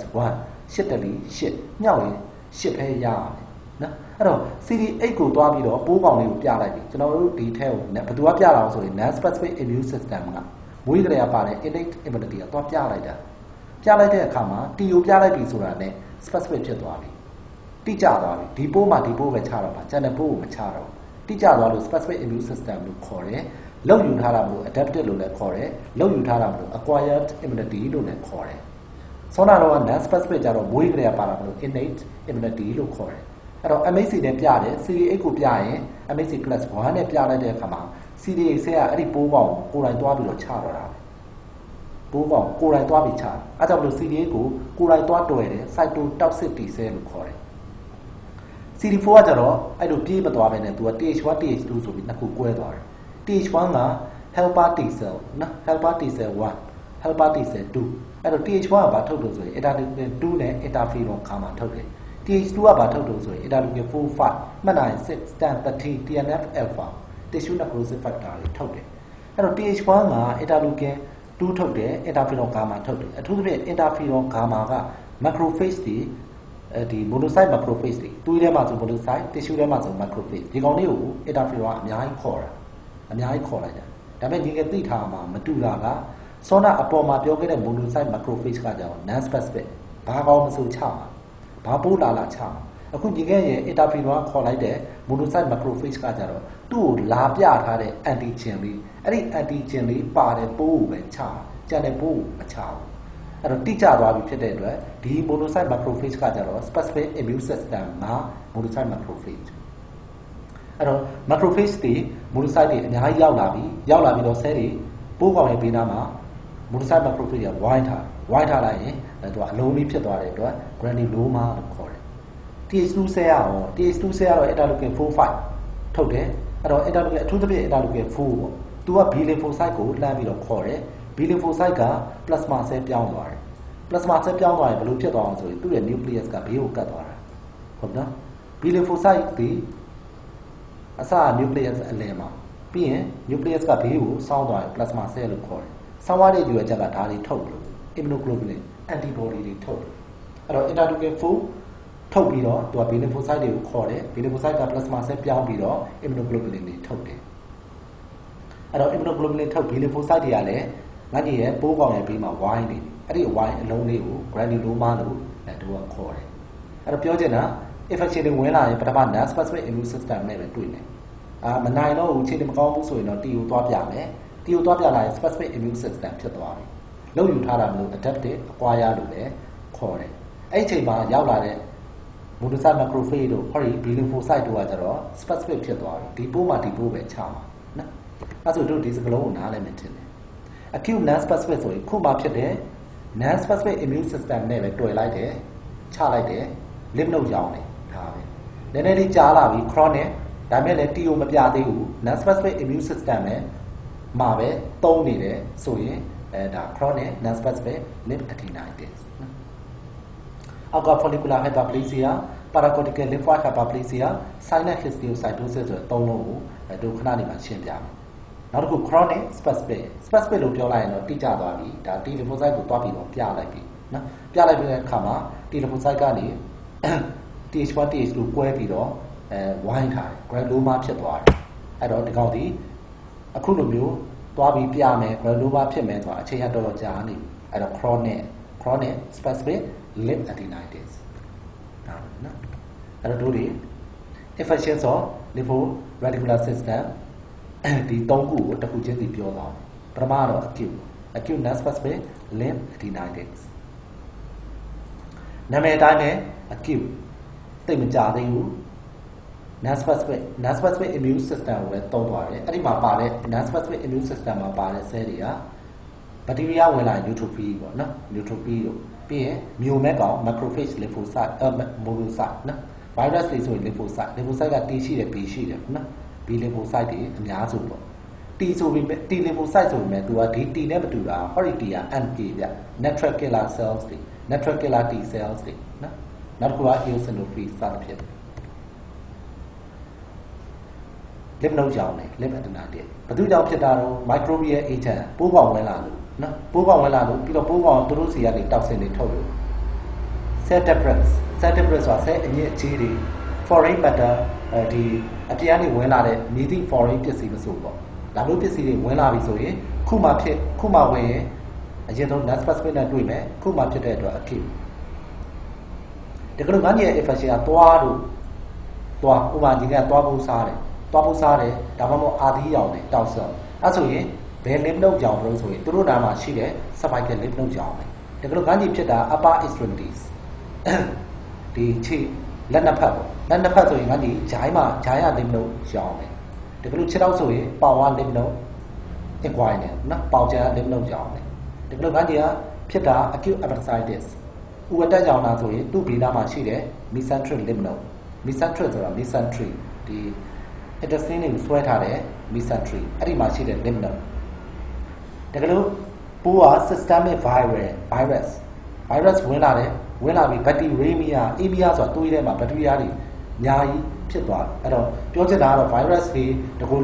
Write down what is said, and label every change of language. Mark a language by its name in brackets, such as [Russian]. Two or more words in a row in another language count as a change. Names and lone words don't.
[Burmese] 1 8 တယ်8မြောက်ရင်8ပဲရရတယ်နော်အဲ့တော့ CD8 ကိုတွားပြီးတော့ပိုးကောင်လေးကိုပြလိုက်ပြီကျွန်တော်တို့ဒီထဲကိုဘယ်သူကပြတာအောင်ဆိုရင် [English] non specific immune system [Burmese] ကမွေးကြရပါတဲ့ innate immunity ကတွားပြလိုက်တဲ့အခါမှာ T ကိုပြလိုက်ပြီဆိုတာနဲ့ specific ဖြစ်သွားပြီတိကျသွားပြီဒီပိုးမှာဒီပိုးပဲချတော့မှာကျန်တဲ့ပိုးကိုမချ တော့တိကျသွားလို့ [English] specific immune system [Burmese] လို့ခေါ်တယ်လောက်ယူထားတာမလို့ adaptive လို့လည်းခေါ်တယ်လောက်ယူထားတာမလို့ [English] acquired immunity [Burmese] လို့လည်းခေါ်တယ်ဆောနာတော့ [English] non specific [Burmese] ကြတော့မွေးကြရပါတာမလို့ [English] innate immunity [Burmese] လို့ခေါ်တယ်အဲ့တော့ MHC နဲ့ပြတယ် CD8 ကိုပြရင် [English] MHC class 1 [Burmese] နဲ့ပြလိုက်တဲ့အခါမှာ CD8 ဆဲကအဲ့ဒီပိုးကောင်ကိုယ်တိုင်သွားပြီးတော့ချတော့တာပိုးကောင်ကိုယ်တိုင်သွားပြီးချအဲ့ကြောင့်မလို့ CD8 ကိုကိုယ်တိုင်သွားတွယ်တယ် [English] cytotoxic T cell [Burmese] လို့ခေါ်တယ် CD4 ကကြတော့အဲ့လိုပြေးမသွားဘဲနဲ့သူက TH1 TH2 ဆိုပြီးနှစ်ခုကွဲသွားတယ် TH1 က [English] helper T cell [Burmese] နော် [English] helper T cell 1 helper T cell 2 [Burmese] အဲ့တော့ TH1 ကဘာထုတ်လို့ဆိုရင် interleukin 2 နဲ့ interferon ခါမှာထုတ်တယ် TH2 ကဘာထုတ်လို့ဆိုရင် interleukin 4 5မှတ်နိုင်6 10 13 [English] TNF alpha tissue necrosis factor [Burmese] တွေထုတ်တယ်အဲ့တော့ TH1 က interleukin 2ထုတ်တယ် interferon ဂါမာထုတ်တယ်အထူးသဖြင့် interferon ဂါမာက macrophage တွေဒီ [English] monocyte macrophage [Burmese] တွေသွေး ထဲမှာဆို [English] monocyte tissue [Burmese] ထဲမှာဆို macrophage ဒီကောင်လေးကို interferon အများကြီးခေါ်လိုက်တာဒါပေမဲ့ဒီကသိထားမှာမတူတာကစောနာအပေါ်မှာပြော ခဲ့တဲ့ [English] monocyte macrophage [Burmese] ကကြောင့် [English] non specific [Burmese] ဘာကောင်းမဆိုချမှာဘာပိုးလာချမှာအခုညီက ရဲ့ interferon ခေါ်လိုက်တဲ့ [English] monocyte macrophage [Burmese] ကကြတော့သူ့ကိုလာပြထားတဲ့ antigen လေးအဲ့ဒီ antigen လေးပါတဲ့ပိုးကိုပဲချမှာကျန်တဲ့ပိုးကိုမချဘူးအဲ့တော့တိကျသွားပြီဖြစ်တဲ့အတွက်ဒီ [English] monocyte macrophage [Burmese] ကကြတော့ [English] specific immune system [Burmese] မှာ [English] monocyte macrophage [Burmese] အဲ့တော့ macrophage တွေ monocyte တွေအများကြီးရောက်လာပြီးတော့ cell တွေပိုးကောင်ရဲ့ဘေးနားမှာ [English] monocyte macrophage [Burmese] ကဝိုင်းထားလိုက်ရင် သူကအလုံးလေးဖြစ်သွားတဲ့အတွက် granuloma လို့ခေါ်တယ် [English] TH2 cell [Burmese] ရော [English] TH2 cell [Burmese] ကတော့ interleukin 4-5 ထုတ်တယ်အဲ့တော့ interleukin အထူးသဖြင့် interleukin 4 ပေါ့သူက [English] B lymphocyte [Burmese] ကိုလှမ်းပြီးတော့ခေါ်တယ် [English] B lymphocyte [Burmese] က [English] plasma cell [Burmese] ပြောင်းသွားတယ် [English] plasma cell [Burmese] ပြောင်းသွားရင်ဘယ်လိုဖြစ်သွားအောင်ဆိုရင်သူ့ရဲ့ nucleus ကဘေးကိုကတ်သွားတာဟုတ်နော် [English] B lymphocyte [Burmese] ဒီအစ nucleus အလယ်မှာပြီးရင် nucleus ကဘေးကိုစောင်းသွားရင် [English] plasma cell [Burmese] လို့ခေါ်တယ်စောင်းရတဲ့ယူရချက်ကဒါတွေထုတ်လို့ [English] immunoglobulin antibody [Burmese] တွေထုတ်တယ်အဲ့တော့ interleukin 4 ထုတ်ပြီးတော့သူက [English] B lymphocyte [Burmese] တွေကိုခေါ်တယ် [English] B lymphocyte [Burmese] က [English] plasma cell [Burmese] ပြောင်းပြီးတော့ immunoglobulin တွေထုတ်တယ်အဲ့တော့ immunoglobulin ထုတ် [English] B lymphocyte [Burmese] တွေကလည်းငါကြီးရဲ့ပိုးကောင်ရဲ့ဘေးမှာဝိုင်းနေတယ်အဲ့ဒီဝိုင်းအလုံးလေးကို granuloma လို့သူကခေါ်တယ်အဲ့တော့ပြောချင်တာ infection တွေဝင်လာရင်ပထမ [English] non specific immune system [Burmese] နဲ့ပဲတွေ့တယ်မနိုင်တော့ဘူးခြေတွေမကောင်းဘူးဆိုရင်တော့ T ကိုသွားပြမယ် T ကိုသွားပြလာရင် [English] specific immune system [Burmese] ဖြစ်သွားတယ်လောက်ယူထားတာမ လို့ [English] adaptive acquire [Burmese] လို့လည်းခေါ်တယ်အဲ့ဒီအချိန်မှာရောက်လာတဲ့ [English] monocyte macrophage [Burmese] တို့ဟောဒီ [English] B lymphocyte [Burmese] တို့ကကျတော့ specific ဖြစ်သွားပြီဒီပိုးမှာဒီပိုးပဲချမှာနော်အဲ့ဆိုတို့ဒီ စကလုံးကိုနားလည်မယ်ထင်တယ် [English] acute non specific [Burmese] ဆိုရင်ခုမှဖြစ်တဲ့ [English] non specific immune system [Burmese] နဲ့ပဲတွေ့လိုက်တယ်ချလိုက်တယ် lymph node ရောင်းတယ်ဒါပဲနည်းနည်းလေးကြားလာပြီ chronic ဒါမဲ့လည်း TO မပြသေးဘူး [English] non specific immune system [Burmese] နဲ့မှာပဲသုံးနေတယ်ဆိုရင်ဒါ [English] chronic non specific lymphadenitis [Burmese] နော်အောက်က [English] follicular hyperplasia paracortical lymphoid hyperplasia silent histiocytosis [Burmese] ဆိုတဲ့သုံးလုံးကိုတို့ခဏနေမှာရှင်းပြမယ်နောက်တစ်ခု [English] chronic specific [Burmese] လို့ပြောလိုက်ရင်တော့တိကျသွားပြီဒါ [English] T lymphocyte [Burmese] ကိုတွားပြီးတော့ပြလိုက်ပြီနော်ပြလိုက်ပြီးတဲ့အခါမှာ [English] T lymphocyte [Burmese] ကနေ TH1 TH2 ကွဲပြီးတော့ဝိုင်းထားတယ် granuloma ဖြစ်သွားတယ်အဲ့တော့ဒီကောင်ဒီအခုလိုမျိုးတွားပြီးပြမယ် granuloma ဖြစ်မယ်ဆိုတာအချိန်ရတော်ကြာနေပြီအဲ့တော့ [English] chronic specific lymphadenitis [Burmese] ဒါနော်အဲ့တော့တို့ဒီ [English] infections of lympho-reticular system [Burmese] ဒီသုံးခုကိုတစ်ခုချင်းစီပြောသွားမယ်ပထမတော့ [English] acute non-specific lymphadenitis [Burmese] နာမည်အတိုင်းပဲ acute သိမကြသေးဘူး [English] non-specific immune system [Burmese] ကိုလည်းသုံးသွားတယ်အဲ့ဒီမှာပါတဲ့ [English] non-specific immune system [Burmese] မှာပါတဲ့ cell တွေက bacteria ဝင်လာရင် neutrophil ပေါ့နော် neutrophil တို့ပြီးရင် myomet ကောင် [English] macrophage lymphocyte monocyte [Burmese] နော် virus တွေဆိုရင် lymphocyte က T ရှိတယ် B ရှိတယ်နော် [English] B lymphocyte [Burmese] တွေအများစုပေါ့ T ဆိုပြီး [English] T lymphocyte [Burmese] ဆိုပြီးသူကဒီ T နဲ့မတူတာဟောဒီ T က NK ဗျ [English] natural killer cells [Burmese] တွေ [English] natural killer T cells [Burmese] တွေနော်နောက်တစ်ခုက eosinophils စသဖြင့် [English] lymph node [Burmese] ကြောင့်လေ lymphadenitis ဘယ်သူကြောင့်ဖြစ်တာတော့ [English] microbial agent [Burmese] ပိုးကောင်ဝင်လာလို့နော်ပိုးကောင်ဝင်လာလို့ပြီးတော့ပိုးကောင်သူတို့စီကနေ toxin တွေထုတ်လို့ [English] cell debris [Burmese] ဆိုတာ cell အညစ်အကြေးတွေ [English] foreign matter [Burmese] ဒီအပြင်ကနေဝင်လာတဲ့မြည်သည့် foreign ပစ္စည်းမဆိုပေါ့ဒါမျိုးပစ္စည်းတွေဝင်လာပြီဆိုရင်ခုမှဝင်ရင်အရင်ဆုံး [English] non specific [Burmese] နဲ့တွေ့မယ်ခုမှဖြစ်တဲ့အတွက် acute ဒီကနေ့ငါ့ရဲ့ infection ကသွားဥပမာဒီကသွားဖို့စားတယ်ဒါမှမဟုတ်အာသီးရောင်တယ်တောက်ဆော့အဲဆိုရင်ဘယ် [English] lymph node [Burmese] ကြောင့်လို့ဆိုရင်သူတို့နာမှာရှိတဲ့ [English] cervical lymph [Burmese] node ကြောင့်ပဲဒီကနေ့ငါ့ကြီးဖြစ်တာ [English] upper extremities [Burmese] ဒီခြေလက်နှစ်ဖက်ပေါ့လက်နှစ်ဖက်ဆိုရင်ငါကြီးဂျိုင်းရ [English] lymph node [Burmese] ရောင်တယ်ဒီကနေ့ခြေထောက်ဆိုရင်ပေါင်ဝ [English] lymph node inguinal [Burmese] နော်ပေါင်ကျန် [English] lymph node [Burmese] ရောင်တယ်ဒီကနေ့ငါကြီးကဖြစ်တာ [English] acute appendicitis [Burmese] ဥဝတ္တကြောင့်လားဆိုရင်သူ့ဘေးနားမှာရှိတဲ့ [English] mesenteric lymph node mesenteric [Burmese] ဆိုတာ mesentery ဒီ intestine ကိုဆွဲထားတဲ့ mesentery အဲ့ဒီမှာရှိတဲ့ [English] lymph node [Burmese] တကယ်လို့ပိုးက [English] systemic virus [Burmese] ဝင်လာပြီး bacteremia ဆိုတာသွေးထဲမှာ bacteria တွေအများကြီးဖြစ်သွားတယ်အဲ့တော့ပြောချင်တာကတော့ virus တွေတကူ